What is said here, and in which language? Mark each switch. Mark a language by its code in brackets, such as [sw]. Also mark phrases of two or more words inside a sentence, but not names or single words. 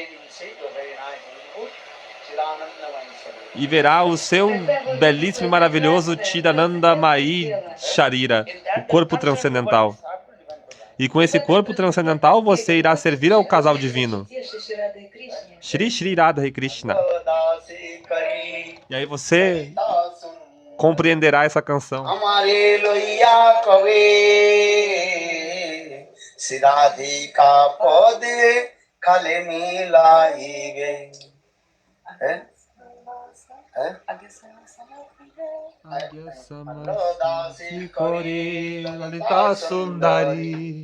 [pt] E verá o seu belíssimo e maravilhoso Chidananda Mai Sharira, o corpo transcendental. E com esse corpo transcendental você irá servir ao casal divino. Shri Shri Radha e Krishna. E aí você compreenderá essa canção. [bn] আমারে লইয়া কবে শ্রীরাধিকা পদে কালে মিলাইবে. [pt] Lalita Sundari.